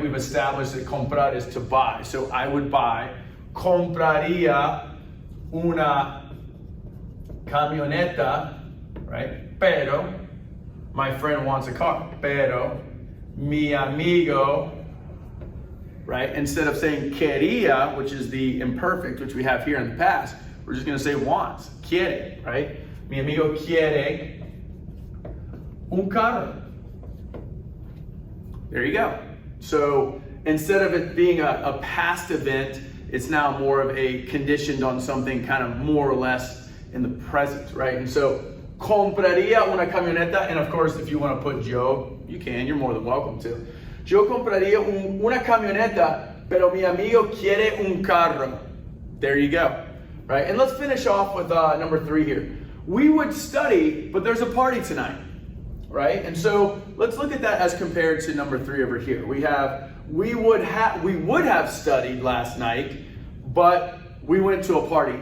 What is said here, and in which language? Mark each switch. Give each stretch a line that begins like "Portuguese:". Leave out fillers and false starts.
English: We've established that comprar is to buy. So I would buy,
Spanish: compraría una camioneta,
English: right? Pero my friend wants a car.
Spanish: Pero mi amigo,
English: right? Instead of saying quería, which is the imperfect, which we have here in the past, we're just going to say wants, quiere, right?
Spanish: Mi amigo quiere un carro.
English: There you go. So instead of it being a past event, it's now more of a conditioned on something kind of more or less in the present, right? And so
Spanish: compraría una camioneta,
English: and of course, if you want to put yo, you can, you're more than welcome to.
Spanish: Yo compraría una camioneta, pero mi amigo quiere un carro.
English: There you go, right? And let's finish off with number 3 here. We would study, but there's a party tonight, right? And so let's look at that as compared to number 3 over here. We would have studied last night, but we went to a party.